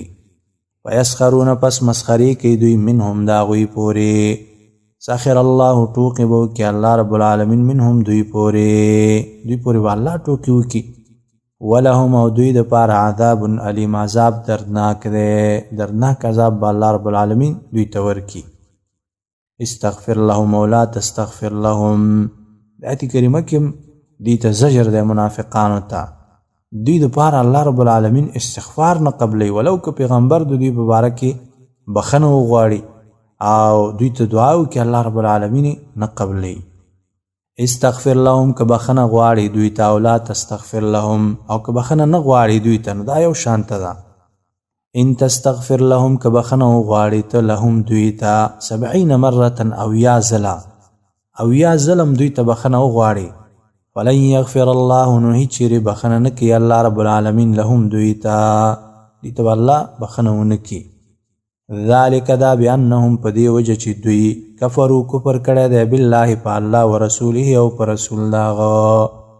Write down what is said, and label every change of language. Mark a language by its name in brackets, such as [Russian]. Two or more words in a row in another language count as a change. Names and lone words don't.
[Pashto] ویسخرون پس مسخرې کوي دوی منهم د هغوی پورې [Arabic] سخر الله [Pashto] ټوقې به وکړي [Arabic] الله رب العالمین [Pashto] منهم دوی پورې به الله ټوقې وکړي. ولهم او دوی دپاره [Arabic] عذاب علیم [Pashto] عذاب دردناک دی دردناک عذاب به [Arabic] الله رب العالمین [Pashto] دوی ته ورکړي. [Arabic] استغفر لهم او لا تستغفر لهم [Pashto] د آیت کریمه کې دوی ته زجر دی منافقانو ته. دوی دپاره [Arabic] الله رب العالمین [Pashto] استغفار نه قبلوي ولو که پیغمبر د دوی په باره کې بخښنه وغواړي او دوی ته دعا وکړي [Arabic] الله رب العالمین [Pashto] نه قبلوي. [Arabic] استغفر لهم [Pashto] که بخښنه غواړي دوی ته او [Arabic] لا تستغفر لهم [Pashto] او که بخښنه نه غواړي دوی ته نو دا یو شانته ده. [Arabic] ان تستغفر لهم [Pashto] که بخښنه وغواړي ته لهم دوی ته 70 مرة او یا ظلم دوی ته بخښنه وغواړي [Arabic] فلن یغفر الله [Pashto] نو هیڅ چیرې بخښنه نه کوي [Arabic] الله رب العالمین [Pashto] لهم دوی ته به الله بخښنه ونه کړي. ذالک دا بانهم په دې وجه چې دوی کفرو کفر کړی دی بالله په الله ورسوله او په رسول داغه.